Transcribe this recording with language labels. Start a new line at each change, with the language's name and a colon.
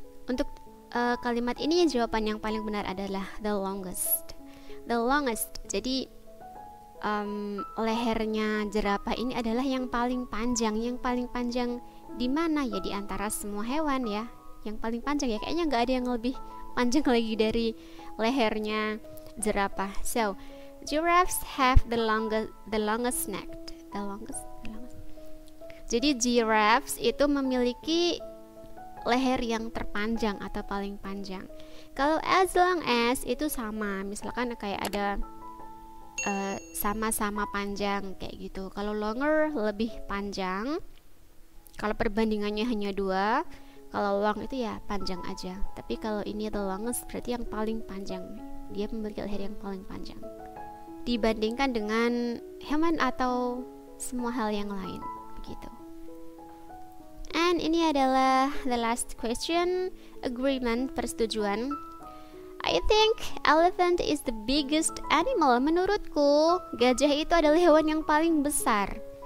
Indonesian: Untuk kalimat ini jawaban yang paling benar adalah the longest. The longest. Jadi lehernya jerapah ini adalah yang paling panjang. Yang paling panjang di mana ya? Di antara semua hewan ya. Yang paling panjang ya, kayaknya nggak ada yang lebih panjang lagi dari lehernya jerapah.
English: So, giraffes have the longest neck. The longest.
Indonesian: Jadi giraffes itu memiliki leher yang terpanjang atau paling panjang. Kalau as long as itu sama, misalkan kayak ada sama-sama panjang kayak gitu. Kalau longer lebih panjang. Kalau perbandingannya hanya 2, kalau long itu ya panjang aja. Tapi kalau ini the longest berarti yang paling panjang. Dia memiliki leher yang paling panjang dibandingkan dengan hewan atau semua hal yang lain begitu. And ini adalah the last question, agreement, persetujuan.
English: I think elephant is the biggest animal.
Indonesian: Menurutku, gajah itu adalah hewan yang paling besar.